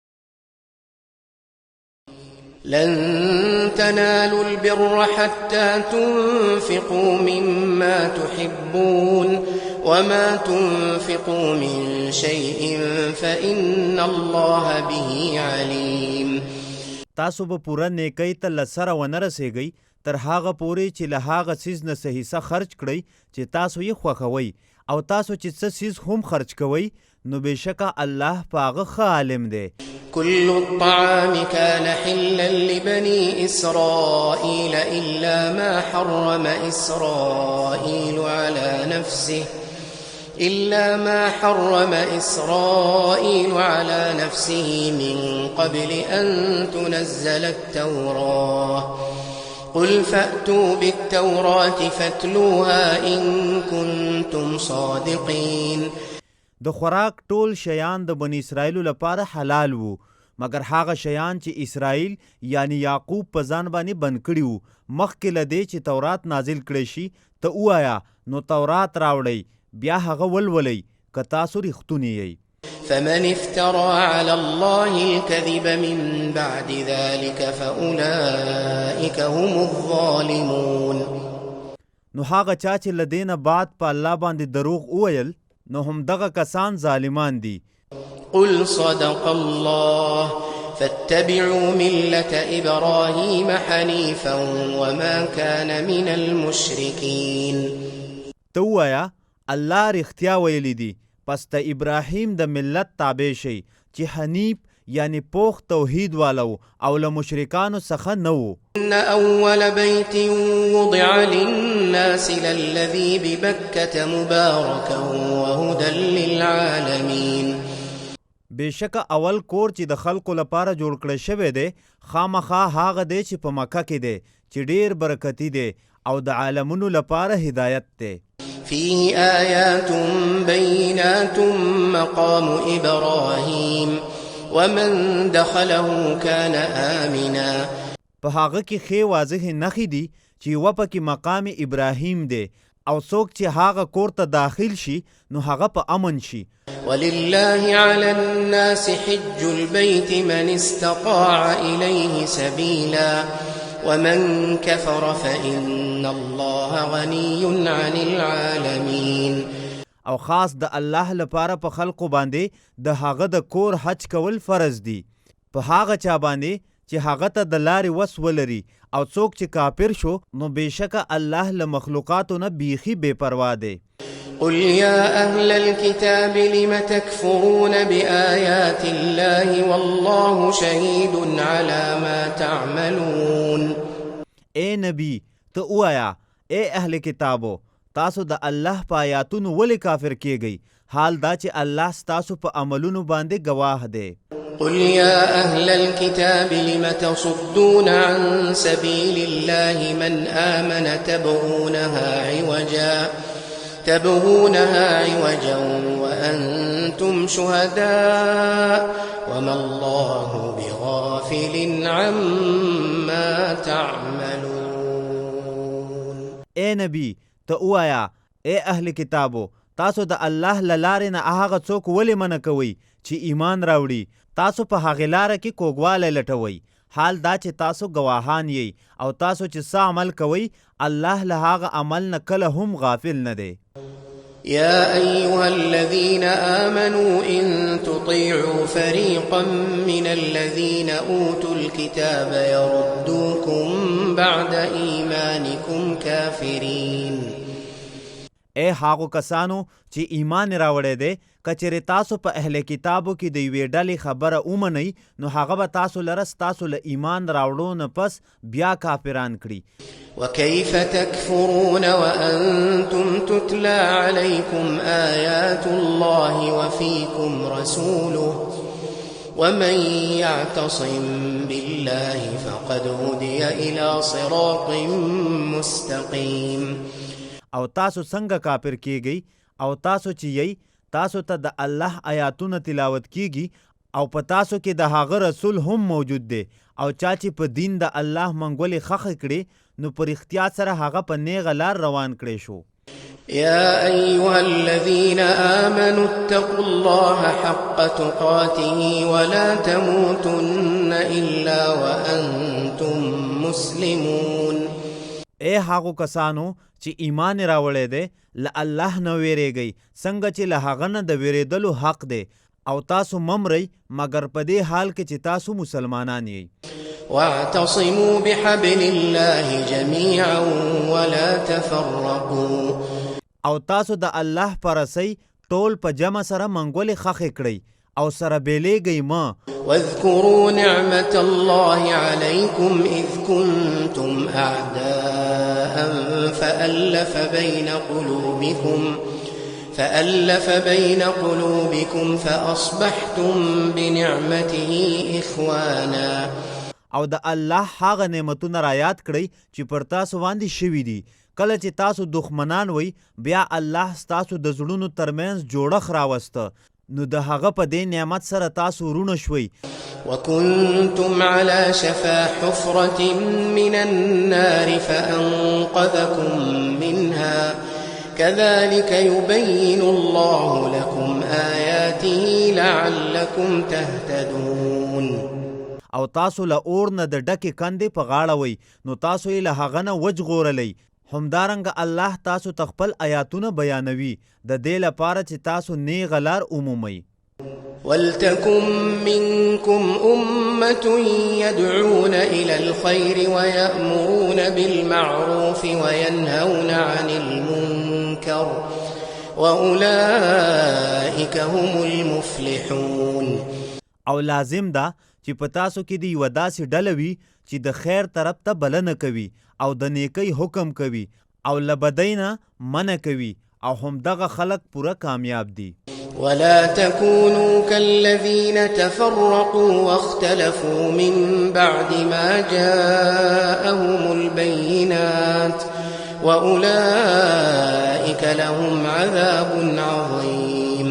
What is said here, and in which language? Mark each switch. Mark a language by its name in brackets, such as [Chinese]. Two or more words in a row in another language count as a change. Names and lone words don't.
[Arabic] لن تنالوا البر حتى تنفقوا مما تحبون وما تنفقوا من شيء فإن الله به عليم. [Pashto] تاسو به پوره نیکی ته له سره ونه رسیږئ تر هغه پورې چې له هغه څیز نه څه حصه خرج کړئ چې تاسو یې خوښوئ او تاسو چې څه څیز هم خرج کوئ نو بېشکه الله په هغه ښه عالم دی. [Arabic] كل الطعام كان حلا لبني إسرائيل إلا ما حرم إسرائيل على نفسه من قبل أن تنزل التوراة قل فأتوا بالتوراة فاتلوها إن كنتم صادقين. [Pashto] د خوراک ټول شیان د بنی اسرائیلو لپاره حلال وو مګر هغه شیان چې اسرائیل یعنی یعقوب په ځان باندې بند کړي وو مخکې له دې چې تورات نازل کړی شي ته ووایه نو تورات راوړئ بیا هغه ولولئ که تاسو رښتونی یئ. [Arabic] فمن افترى على الله الكذب من بعد ذلك فأولئك هم الظالمون. [Pashto] نو هغه چا چې له دې نه بعد په الله باندې دروغ وویل نو هم دغه کسان ظالمان دي. [Arabic] قل صدق الله فاتبعوا ملة إبراهيم حنيفا وما كان من المشركين. [Pashto] ته ووایه الله رښتیا ویلی دي پس د ابراهیم د ملت تابع شئ چې حنیف یعنی پوخ توحید والو او له مشرکانو څخه نه و. [Arabic] إن أول بيت وضع للناس للذي ببكة مباركا وهدى للعالمين. [Pashto] بېشکه اول کور چې د خلکو لپاره جوړ کړی شوی دی خامخا هغه دی چې په مکه کې دی چې ډېر برکتي دی او د عالمونو لپاره هدایت دی. [Arabic] فيه آيات بينات مقام إبراهيم ومن دخله كان آمنا. [Pashto] په هغه کې ښې واضح نښې دي چې یوه پکې مقام ابراهیم دی او څوک چې هغه کور ته داخل شي نو هغه په امن شي. [Arabic] ولله على الناس حج البيت من استطاع إليه سبيلا ومن كفر فإن الله غني عن العالمين. [Pashto] او خاص د الله لپاره په خلقو باندې د هغه د کور حج کول فرض دي په هغه چا باندې چې هغه ته د لارې وس ولري او څوک چې کافر شو نو بېشکه الله له مخلوقاتو نه بیخي بې پروا دی. [Arabic] قل يا أهل الكتاب لم تكفرون بآيات الله والله شهيد على ما تعملون. [Pashto] اے نبی ته ووایه اے اهل کتابو تاسو د الله په آیاتونو ولې کافر کیږئ حال دا چې الله ستاسو په عملونو باندې گواه دی. [Arabic] قل يا أهل الكتاب لم تصدون عن سبيل الله من آمن تبغونها عوجا وأنتم شهداء وما الله بغافل عما تعملون. [Pashto] اے نبی ته ووایه اے اهل کتابو تاسو د الله له لارې نه هغه څوک ولې منع کوئ چې ایمان راوړي تاسو په هغې لاره کې کوږوالی لټوئ حال دا چې تاسو گواهان یئ او تاسو چې څه عمل کوئ الله له هغه عمل نه کله هم غافل نه دی. [Arabic] يا أيها الذين آمنوا إن تطيعوا فريقا من الذين أوتوا الكتاب يردوكم بعد إيمانكم كافرين. [Pashto] اے هاغو کسانو چې ایمان راوړی دی که چېرې تاسو په اهل کتابو کې د یوې ډلې خبره ومنئ نو هغه به تاسو لره ستاسو له ایمان راوړو نه پس بیا کافران کړي. [Arabic] وكيف تكفرون وأنتم تتلى عليكم آيات الله وفيكم رسوله ومن يعتصم بالله فقد هدي إلى صراط مستقيم. [Pashto] او تاسو څنګه کافر کیږئ او تاسو چې یئ تاسو ته د الله آیاتونه تلاوت کیږي او په تاسو کې د هغه رسول هم موجود دی او چا چې په دین د الله منګولې خښې کړي نو په رښتیا سره هغه په نیغه لار روان کړی شو. [Arabic] يا أيها الذين آمنوا اتقوا الله حق تقاته ولا تموتن إلا وأنتم مسلمون. [Pashto] اے هغو کسانو چې ایمان راوړی دی له الله نه ویریږئ څنګه چې له هغه نه د ویریدلو حق دی او تاسو ممرئ مګر په دې حال کې چې تاسو مسلمانان یئ. [Arabic] واعتصموا بحبل الله جميعا ولا تفرقوا. [Pashto] او تاسو د الله پرسئ ټول په جمع سره منګولې خښې کړئ او سره بیلیږئ مه. [Arabic] واذكروا نعمة الله عليكم إذ كنتم أعداء فألف بين قلوبكم فأصبحتم بنعمته إخوانا. [Pashto] او د الله هغه نعمتونه را یاد کړئ چې پر تاسو باندې شوي دي. کله چې تاسو دښمنان وئ بیا الله ستاسو د زړونو ترمنځ جوړښت راوسته نو د هغه په دې نعمت سره تاسو ورونه شوئ. [Arabic] وكنتم على شفا حفرة من النار فأنقذكم منها كذلك يبين الله لكم آياته لعلكم تهتدون. [Pashto] او تاسو له اور نه د ډکې کندې په غاړه وئ نو تاسو یې له هغه نه وژغورلی. همدارنګه الله تاسو ته خپل آیاتونه بیانوي د دې لپاره چې تاسو نیغه لار ومومئ. [Arabic] ولتكن منكم أمة يدعون إلى الخير ويأمرون بالمعروف وينهون عن المنكر وأولئك هم المفلحون. [Pashto] او لازم ده چې په تاسو کې د یوه داسې ډله وي چې د خیر طرف ته بلنه کوي او د نیکۍ حکم کوي او له بدۍ نه منع کوي او همدغه خلک پوره کامیاب دي. [Arabic] ولا تكونوا كالذين تفرقوا واختلفوا من بعد ما جاءهم البينات وأولئك لهم عذاب عظيم.